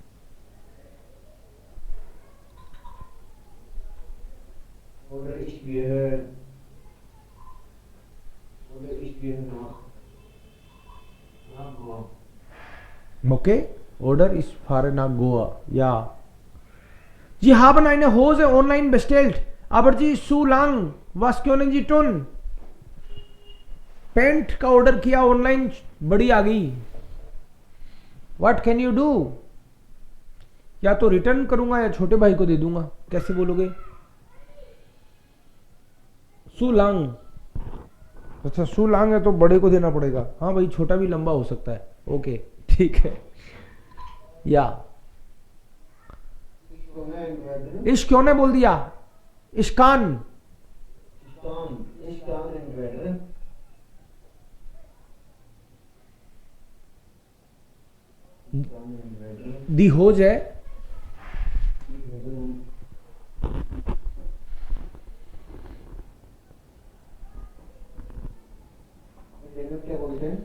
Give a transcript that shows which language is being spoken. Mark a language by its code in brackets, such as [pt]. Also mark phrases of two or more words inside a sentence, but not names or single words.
[de] oder ich gehe nach Goa. Okay, oder ich fahre nach Goa. Ja. Sie haben eine Hose online bestellt, aber sie ist zu lang. Was können Sie tun? [hi] पैंट का ऑर्डर किया ऑनलाइन, बड़ी आ गई. [en] What can you do? [hi] या तो रिटर्न करूंगा या छोटे भाई को दे दूंगा. कैसे बोलोगे? सुलांग. अच्छा सुलांग है तो बड़े को देना पड़ेगा. हाँ भाई, छोटा भी लंबा हो सकता है. ओके ठीक है. या इश क्यों ने बोल दिया? [de] Ich kann. Ich kann entweder die Hose [hi] है. क्या बोलते हैं?